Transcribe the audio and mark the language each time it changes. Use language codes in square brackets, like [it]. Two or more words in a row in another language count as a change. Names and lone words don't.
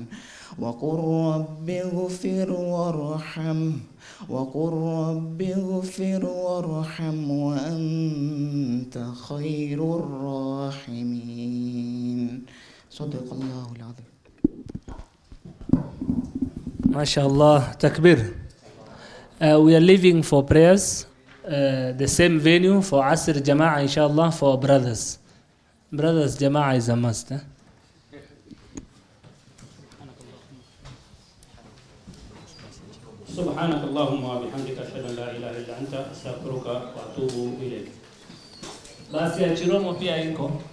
[ar] وقل رب اغفر وارحم وأنت خير الراحمين. صدق الله العظيم. MashaAllah, takbir. [en] We are leaving for prayers. the same venue for Asr Jama'ah, inshallah, for brothers. Brothers, Jama'ah is a must. [ar] سبحانك اللهم وبحمدك أشهد أن لا إله إلا أنت أستغفرك وأتوب إليك. [sw] Basi ya Chiromo pia iko.